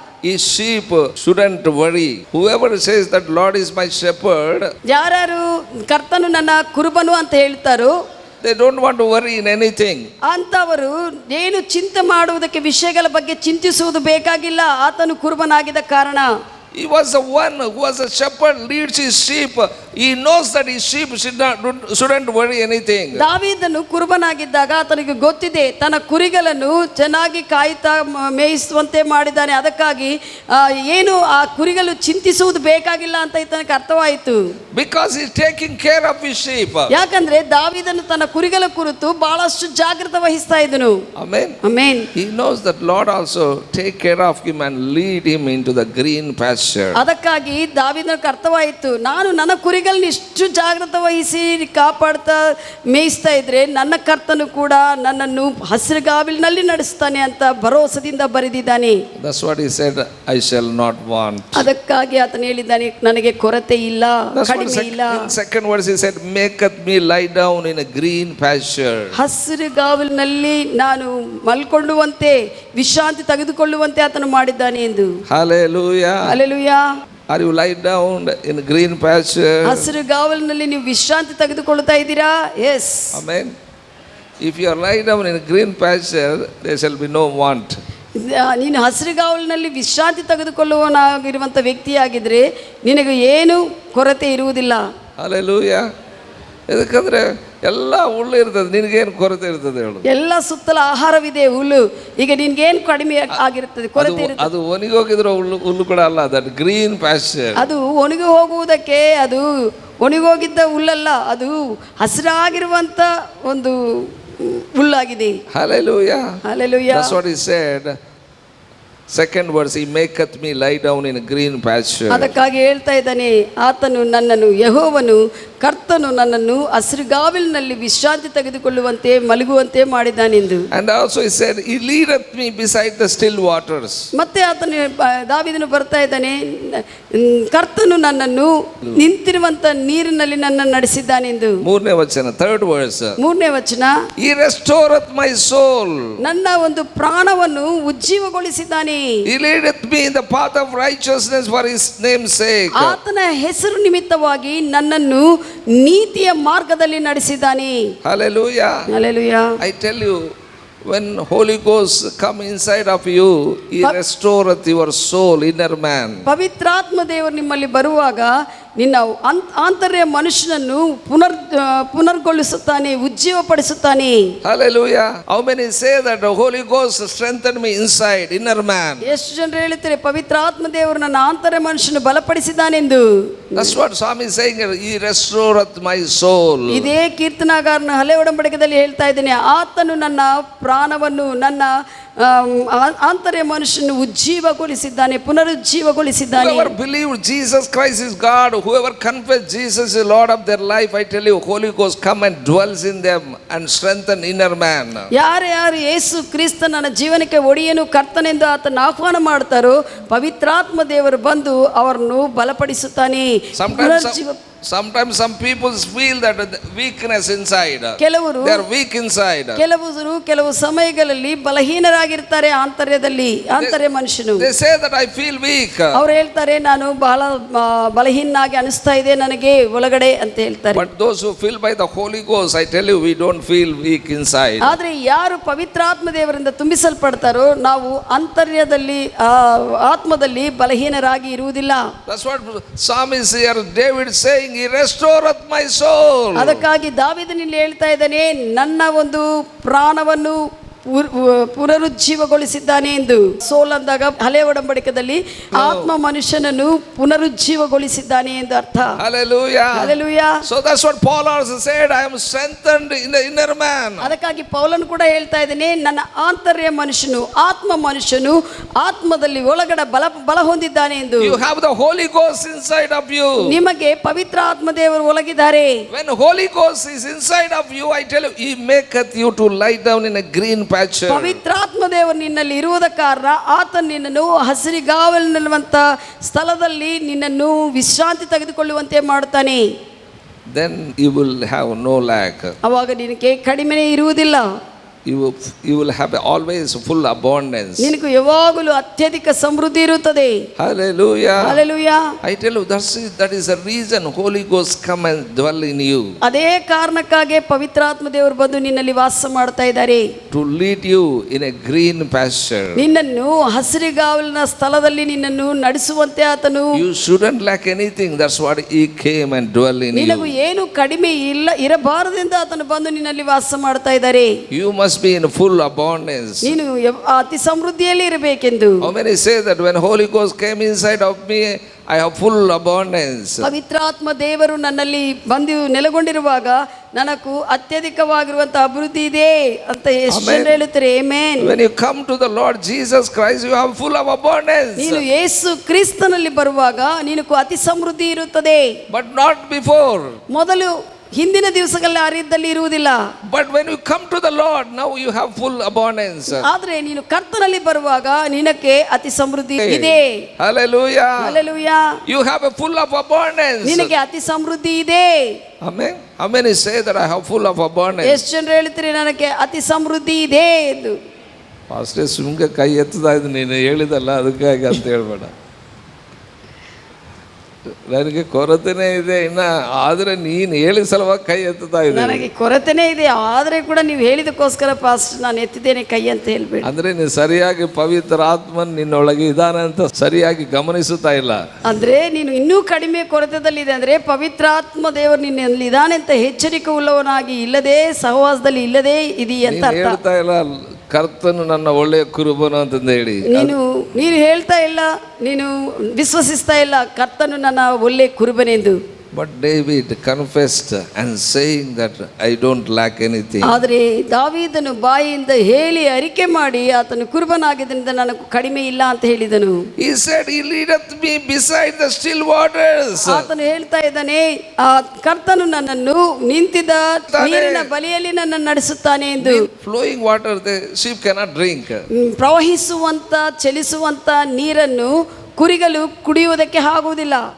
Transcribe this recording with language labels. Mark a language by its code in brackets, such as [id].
[en] his sheep shouldn't worry. Whoever says that Lord is my shepherd, [kn] ಯಾರು ಕರ್ತನು ನನ್ನ ಕುರುಬನು ಅಂತ ಹೇಳ್ತಾರೋ, [en] they don't want to worry in anything. [kn] ಅಂತವರು ಏನು ಚಿಂತೆ ಮಾಡುವುದಕ್ಕೆ, ವಿಷಯಗಳ ಬಗ್ಗೆ ಚಿಂತಿಸುವುದು ಬೇಕಾಗಿಲ್ಲ. ಆತನು ಕುರುಬನಾಗಿದ್ದ ಕಾರಣ. [en] He was the one who was a shepherd, leads his sheep. He knows that his sheep shouldn't worry anything. [kn] ದಾವೀದನು ಕುರುಬನಾಗಿದ್ದಾಗ ಆತನಿಗೆ ಗೊತ್ತಿದೆ, ತನ್ನ ಕುರಿಗಳನ್ನು ಚೆನ್ನಾಗಿ ಕಾಯ್ತಾ ಮೇಯಿಸುವಂತೆ ಮಾಡಿದ್ದಾನೆ. ಅದಕ್ಕಾಗಿ ಏನು ಆ ಕುರಿಗಳು ಚಿಂತಿಸುವುದು ಬೇಕಾಗಿಲ್ಲ ಅಂತ ಈತನಿಗೆ ಅರ್ಥವಾಯಿತು. [en] Because he is taking care of his sheep. [kn] ಯಾಕಂದ್ರೆ ದಾವೀದನು ತನ್ನ ಕುರಿಗಳ ಕುರಿತು ಬಹಳಷ್ಟು ಜಾಗೃತಿ ವಹಿಸ್ತಾ ಇದ್ದನು. [en] Amen. [kn] Amen. [en] He knows that Lord also take care of him and lead him into the green pasture. [kn] ಅದಕ್ಕಾಗಿ ದಾವೀದನಿಗೆ ಅರ್ಥವಾಯಿತು, ನಾನು ನನ್ನ ಕುರಿಗಳನ್ನ ಇಷ್ಟು ಜಾಗೃತಿ ವಹಿಸಿ ಕಾಪಾಡ್ತಾ ಮೇಯಿಸ್ತಾ ಇದ್ರೆ ನನ್ನ ಕರ್ತನು ಕೂಡ ನನ್ನನ್ನು ಹಸಿರುಗಾವಲಿನಲ್ಲಿ ನಡೆಸ್ತಾನೆ ಅಂತ ಭರವಸೆಯಿಂದ ಬರೆದಿದ್ದಾನೆ. [en] That's what he said, I shall not want. [kn] ಅದಕ್ಕಾಗಿ ಆತನು ಹೇಳಿದ್ದಾನೆ, ನನಗೆ ಕೊರತೆ ಇಲ್ಲ, ಕಡಿಮೆ ಇಲ್ಲ. [en] In second verse he said, maketh me lie down in a green pasture. [kn] ಹಸಿರುಗಾವಲಿನಲ್ಲಿ ನಾನು ಮಲ್ಕೊಳ್ಳುವಂತೆ, ವಿಶ್ರಾಂತಿ ತೆಗೆದುಕೊಳ್ಳುವಂತೆ ಆತನು ಮಾಡಿದ್ದಾನೆ ಎಂದು. [en] Hallelujah. Hallelujah. Are you lie down in green pasture? [kn] ಹಸಿರುಗಾವಲಿನಲ್ಲಿ ನೀವು ವಿಶ್ರಾಂತಿ ತೆಗೆದುಕೊಳ್ಳುತ್ತಾ ಇದ್ದೀರಾ? [en] Yes. Amen. If you are lie down in green pasture, there shall be no want. [kn] ನೀನು ಹಸಿರುಗಾವಲಿನಲ್ಲಿ ವಿಶ್ರಾಂತಿ ತೆಗೆದುಕೊಳ್ಳುವನಾಗಿರುವಂಥ ವ್ಯಕ್ತಿಯಾಗಿದ್ರೆ ನಿನಗೆ ಏನು ಕೊರತೆ ಇರುವುದಿಲ್ಲ. [en] Hallelujah. [kn] ಯಾಕಂದ್ರೆ ಎಲ್ಲ ಹುಲ್ಲು ಇರ್ತದೆ, ನಿನಗೇನು ಕೊರತೆ ಇರ್ತದೆ ಹೇಳು? ಎಲ್ಲ ಸುತ್ತಲ ಆಹಾರವಿದೆ, ಹುಲ್ಲು. ಈಗ ನಿನ್ಗೇನು ಕಡಿಮೆ ಆಗಿರ್ತದೆ, ಕೊರತೆ ಇರ್ತದೆ. ಅದು ಒಣಗೋಗಿದ್ರೆ ಹುಲ್ಲು ಕೂಡ ಅಲ್ಲ, [en] That green pasture. [kn] ಅದು ಒಣಗಿ ಹೋಗುವುದಕ್ಕೆ ಅದು ಒಣಗೋಗಿದ್ದ ಹುಲ್ಲಲ್ಲ, ಅದು ಹಸಿರಾಗಿರುವಂತ ಒಂದು ಹುಲ್ಲಾಗಿದೆ. [en] Hallelujah. Hallelujah. That's what he said. Second verse, he maketh me lie down in a green pasture. [kn] ಅದಕ್ಕಾಗಿ ಹೇಳ್ತಾ ಇದ್ದಾನೆ, ಆತನು ನನ್ನನ್ನು, ಯೆಹೋವನು ಕರ್ತನು ನನ್ನನ್ನು ಹಸಿರುಗಾವಲಿನಲ್ಲಿ ವಿಶ್ರಾಂತಿ ತೆಗೆದುಕೊಳ್ಳುವಂತೆ ಮಲಗುವಂತೆ ಮಾಡಿದ್ದಾನೆಂದು. [en] And also he said, he leadeth me beside the still waters. [kn] ಮತ್ತೆ ಆತನು ದಾವೀದನು ಬರ್ತಾ ಇದ್ದಾನೆ, ಕರ್ತನು ನನ್ನನ್ನು ನಿಂತಿರುವಂತ ನೀರಿನಲ್ಲಿ ನನ್ನನ್ನು ನಡೆಸಿದ್ದಾನೆಂದು. ಮೂರನೇ ವಚನ, [en] third verse, [kn] ಮೂರನೇ ವಚನ, [en] he restoreth my soul. [kn] ನನ್ನ ಒಂದು ಪ್ರಾಣವನ್ನು ಉಜ್ಜೀವಗೊಳಿಸಿದ್ದಾನೆ. [en] He leadeth me in the path of righteousness for his name's sake. [kn] ಆತನ ಹೆಸರು ನಿಮಿತ್ತವಾಗಿ ನನ್ನನ್ನು ನೀತಿಯ ಮಾರ್ಗದಲ್ಲಿ ನಡೆಸಿದ್ದಾನೆ. [en] Hallelujah. [kn] Hallelujah. [en] I tell you, when Holy Ghost come inside of you, he restoreth your soul, inner man. [kn] ಪವಿತ್ರಾತ್ಮ ದೇವರು ನಿಮ್ಮಲ್ಲಿ ಬರುವಾಗ ನಿನ್ನ ಆಂತರ್ಯ ಮನುಷ್ಯನನ್ನು ಪುನರ್ಗೊಳಿಸುತ್ತಾನೆ, ಉಜ್ಜೀವಪಡಿಸುತ್ತಾನೆ. [en] Hallelujah. How many say that the Holy Ghost strengthened me inside, inner man? [kn] ಎಷ್ಟು ಜನರು ಹೇಳ್ತಾರೆ, ಪವಿತ್ರಾತ್ಮ ದೇವರು ನನ್ನ ಆಂತರ್ಯ ಮನುಷ್ಯನ ಬಲಪಡಿಸಿದ್ದಾನೆಂದು. [en] That's what Swami is saying, he restoreth my soul. [kn] ಇದೇ ಕೀರ್ತನಾಗಾರನ ಹಳೆ ಒಡಂಬಡಿಕೆಯಲ್ಲಿ ಹೇಳ್ತಾ ಇದ್ದೇನೆ, ಆತನು ನನ್ನ ಪ್ರಾಣವನ್ನು, ನನ್ನ ಆಂತರ್ಯ ಮನುಷ್ಯನ ಉಜ್ಜೀವಗೊಳಿಸಿದ್ದಾನೆ, ಪುನರುಜ್ಜೀವಗೊಳಿಸಿದ್ದಾನೆ. [en] Whoever believed Jesus Christ is God, whoever confessed Jesus is Lord of their life, I tell you, Holy Ghost come and dwells in them and strengthen inner man. [kn] ಯಾರು ಯೇಸು ಕ್ರಿಸ್ತ ನನ್ನ ಜೀವನಕ್ಕೆ ಒಡೆಯನು ಕರ್ತನೆಂದು ಆತನ ಆಹ್ವಾನ ಮಾಡ್ತಾರೋ, ಪವಿತ್ರಾತ್ಮ ದೇವರು ಬಂದು ಅವರನ್ನು ಬಲಪಡಿಸುತ್ತಾನೆ. [en] Sometimes some people feel that weakness inside. [kn] ಕೆಲವರು [en] they are weak inside. [kn] ಕೆಲವು ಸಮಯಗಳಲ್ಲಿ ಬಲಹೀನರಾಗಿರ್ತಾರೆ ಆಂತರ್ಯದಲ್ಲಿ, ಆಂತರ್ಯ ಮನುಷ್ಯನು. [en] They say that I feel weak. [kn] ಅವರು ಹೇಳ್ತಾರೆ, ನಾನು ಬಹಳ ಬಲಹೀನಾಗಿ ಅನಿಸ್ತಾ ಇದೆ ನನಗೆ ಒಳಗಡೆ ಅಂತ ಹೇಳ್ತಾರೆ. [en] But those who filled by the Holy Ghost, I tell you, we don't feel weak inside. [kn] ಆದ್ರೆ ಯಾರು ಪವಿತ್ರಾತ್ಮ ದೇವರಿಂದ ತುಂಬಿಸಲ್ಪಡ್ತಾರೋ, ನಾವು ಅಂತರ್ಯದಲ್ಲಿ ಆತ್ಮದಲ್ಲಿ ಬಲಹೀನರಾಗಿ ಇರುವುದಿಲ್ಲ. [en] That's what psalmist here David saying, he restoreth my soul. [kn] ಅದಕ್ಕಾಗಿ ದಾವೀದನಲ್ಲಿ ಹೇಳ್ತಾ ಇದ್ದಾನೆ, ನನ್ನ ಒಂದು ಪ್ರಾಣವನ್ನು ಪುನರುಜ್ಜೀವಗೊಳಿಸಿದ್ದಾನೆ ಎಂದು. ಸೋಲ್ ಅಂದಾಗ ಹಳೆ ಒಡಂಬಡಿಕೆಯಲ್ಲಿ ಆತ್ಮ ಮನುಷ್ಯನನ್ನು ಪುನರುಜ್ಜೀವಗೊಳಿಸಿದ್ದಾನೆ ಎಂದು ಅರ್ಥ. [en] Hallelujah. Hallelujah. So that's what Paul also said, I am strengthened in the inner man. [kn] ಅದಕ್ಕಾಗಿ ಪೌಲನು ಕೂಡ ಹೇಳ್ತಾ ಇದ್ದಾನೆ, ನನ್ನ ಆಂತರ್ಯ ಮನುಷ್ಯನು, ಆತ್ಮ ಮನುಷ್ಯನು ಆತ್ಮದಲ್ಲಿ ಒಳಗಡೆ ಬಲ ಹೊಂದಿದ್ದಾನೆ ಎಂದು. [en] You have the Holy Ghost inside of you. [kn] ನಿಮಗೆ ಪವಿತ್ರ ಆತ್ಮ ದೇವರು ಒಳಗಿದ್ದಾರೆ. [en] When Holy Ghost is inside of you, I tell you, he maketh you to lie down in a green pasture. [kn] ಪವಿತ್ರಾತ್ಮ ದೇವರು ನಿನ್ನಲ್ಲಿ ಇರುವುದ ಕಾರಣ ಆತ ನಿನ್ನನ್ನು ಹಸಿರುಗಾವಲಿನಲ್ಲಿರುವಂತ ಸ್ಥಳದಲ್ಲಿ ನಿನ್ನನ್ನು ವಿಶ್ರಾಂತಿ ತೆಗೆದುಕೊಳ್ಳುವಂತೆ ಮಾಡುತ್ತಾನೆ. [en] Then you will have no lack. [kn] ಅವಾಗ ನಿನಗೆ ಕಡಿಮೆ ಇರುವುದಿಲ್ಲ. [en] You will have always full abundance. [kn] ನಿನಗೆ ಯಾವಾಗಲೂ ಅತ್ಯಧಿಕ ಸಮೃದ್ಧಿ ಇರುತ್ತದೆ. [en] Hallelujah. Hallelujah. I tell you, that is the reason Holy Ghost come and dwell in you. [kn] ಅದೇ ಕಾರಣಕ್ಕಾಗಿ ಪವಿತ್ರಾತ್ಮ ದೇವರು ಬಂದು ನಿನ್ನಲ್ಲಿ ವಾಸ ಮಾಡ್ತಾ ಇದ್ದಾರೆ. [en] To lead you in a green pasture. [kn] ನಿನ್ನನ್ನು ಹಸಿರುಗಾವಲಿನ ಸ್ಥಳದಲ್ಲಿ ನಿನ್ನನ್ನು ನಡೆಸುವಂತೆ ಆತನು. [en] You shouldn't lack anything. That's what he came and dwell in you. [kn] ನಿನಗೂ ಏನು ಕಡಿಮೆ ಇರಬಾರದೆಂದು ಆತನು ಬಂದು ನಿನ್ನಲ್ಲಿ ವಾಸ ಮಾಡ್ತಾ ಇದ್ದಾರೆ. [en] You must be in full abundance. [kn] ನೀನು ಅತಿ ಸಮೃದ್ಧಿಯಲ್ಲಿ ಇರಬೇಕೆಂದು. [en] How many say that when Holy Ghost came inside of me, I have full abundance? [kn] ಪವಿತ್ರಾತ್ಮ ದೇವರು ನನ್ನಲ್ಲಿ ಬಂದು ನೆಲೆಗೊಂಡಿರುವಾಗ ನನಗೂ ಅತ್ಯಧಿಕವಾಗಿರುವಂತಹ ಅಭಿವೃದ್ಧಿ ಇದೆ ಅಂತ ಎಷ್ಟು ಜನ ಹೇಳುತ್ತಾರೆ? Amen. [en] When you come to the Lord Jesus Christ, you have full of abundance. [kn] ನೀನು ಯೇಸು ಕ್ರಿಸ್ತನಲ್ಲಿ ಬರುವಾಗ ನಿನಗೂ ಅತಿ ಸಮೃದ್ಧಿ ಇರುತ್ತದೆ. [en] But not before. [kn] ಮೊದಲು ಹಿಂದಿನ ದಿವಸಗಳಲ್ಲಿ ಆ ರೀತಿಯಲ್ಲಿ ಇರುವುದಿಲ್ಲ. [en] But when you come to the Lord, now you have full abundance. [kn] ಆದ್ರೆ ನೀನು ಕರ್ತನಲ್ಲಿ ಬರುವಾಗ ನಿನಗೆ ಅತಿ ಸಮೃದ್ಧಿ ಇದೆ. [en] Hallelujah. Hallelujah. You have a full of abundance. [kn] ನಿನಗೆ ಅತಿ ಸಮೃದ್ಧಿ ಇದೆ. [en] Amen. How many say that I have full of abundance? [kn] ಎಷ್ಟು ಜನರು ಹೇಳ್ತೀರಿ ನನಗೆ ಅತಿ ಸಮೃದ್ಧಿ ಇದೆ ಎಂದು? ಪಾಸ್ಟರ್ ಸುಮ್ಗೆ ಕೈ ಎತ್ತದ ಇದು ನೀನು ಹೇಳಿದಲ್ಲ ಅದಕ್ಕಾಗಿ ಅಂತ ಹೇಳ್ಬೇಡ. ನನಗೆ ಕೊರತೆನೇ ಇದೆ ಇನ್ನ, ಆದ್ರೆ ನೀನು ಹೇಳಿದ ಸಲುವಾಗಿ ಕೈ ಎತ್ತುತ್ತಾ ಇದೆ. ನನಗೆ ಕೊರತೆನೇ ಇದೆ, ಆದ್ರೆ ಕೂಡ ನೀವು ಹೇಳಿದಕ್ಕೋಸ್ಕರ ಪಾಸ್ಟ್ ನಾನು ಎತ್ತಿದ್ದೇನೆ ಕೈ ಅಂತ ಹೇಳ್ಬೇಡಿ. ಅಂದ್ರೆ ನೀನು ಸರಿಯಾಗಿ ಪವಿತ್ರ ಆತ್ಮನ್ ನಿನ್ನೊಳಗೆ ಇದಾನೆ ಅಂತ ಸರಿಯಾಗಿ ಗಮನಿಸುತ್ತಾ ಇಲ್ಲ. ಅಂದ್ರೆ ನೀನು ಇನ್ನೂ ಕಡಿಮೆ ಕೊರತೆದಲ್ಲಿದೆ ಅಂದ್ರೆ ಪವಿತ್ರಾತ್ಮ ದೇವರು ನಿನ್ನಲ್ಲಿ ಇದಾನೆ ಅಂತ ಎಚ್ಚರಿಕೆ ಉಳ್ಳವನಾಗಿ ಇಲ್ಲದೆ ಸಹವಾಸದಲ್ಲಿ ಇಲ್ಲದೆ ಇದೆಯಾ ಅಂತ ಅರ್ಥ. ಹೇಳ್ತಾ ಇಲ್ಲ ಕರ್ತನು ನನ್ನ ಒಳ್ಳೆಯ ಕುರುಬನು ಅಂತಂದು ಹೇಳಿ ನೀನು ಹೇಳ್ತಾ ಇಲ್ಲ, ನೀನು ವಿಶ್ವಸಿಸ್ತಾ ಇಲ್ಲ ಕರ್ತನು ನನ್ನ ಒಳ್ಳೆ ಕುರುಬನೆಂದು. [en] But David confessed and saying that I don't lack anything. [kn] ಆದರೆ ದಾವೀದನು ಬಾಯಿಯಿಂದ ಹೇಳಿ ಅರಿಕೆ ಮಾಡಿ ಆತನು ಕುರುಬನಾಗಿದ್ದರಿಂದ ನನಗೆ ಕಡಿಮೆ ಇಲ್ಲ ಅಂತ ಹೇಳಿದನು. [en] He said, He leadeth me beside the still waters. [kn] ಆತನು ಹೇಳ್ತಾ ಇದ್ದಾನೆ, ಆ ಕರ್ತನು ನನ್ನನ್ನು ನಿಂತಿದ್ದ ನೀರಿನ ಬಳಿಯಲ್ಲಿ ನನ್ನನ್ನು ನಡೆಸುತ್ತಾನೆ ಎಂದು. [en] Flowing water the sheep cannot drink. [kn] ಪ್ರವಹಿಸುವಂತ ಚಲಿಸುವಂತ ನೀರನ್ನು ಕುರಿಗಳು ಕುಡಿಯುವುದಕ್ಕೆ ಆಗುವುದಿಲ್ಲ.